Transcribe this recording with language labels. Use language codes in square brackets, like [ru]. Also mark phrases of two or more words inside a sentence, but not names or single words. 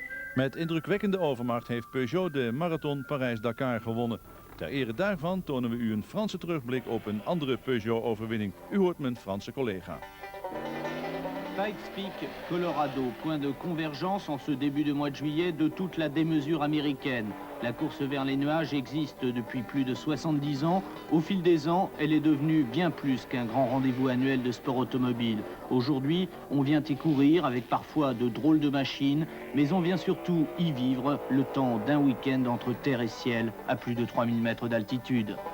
[nl] Met indrukwekkende overmacht heeft Peugeot de marathon Parijs-Dakar gewonnen. Ter ere daarvan tonen we u een Franse terugblik op een andere Peugeot-overwinning. U hoort mijn Franse collega. [fr] Pikes Peak, Colorado, point de convergence en ce début de mois de juillet de toute la démesure américaine. La course vers les nuages existe depuis plus de 70 ans. Au fil des ans, elle est devenue bien plus qu'un grand rendez-vous annuel de sport automobile. Aujourd'hui, on vient y courir avec parfois de drôles de machines, mais on vient surtout y vivre le temps d'un week-end entre terre et ciel à plus de 3000 mètres d'altitude.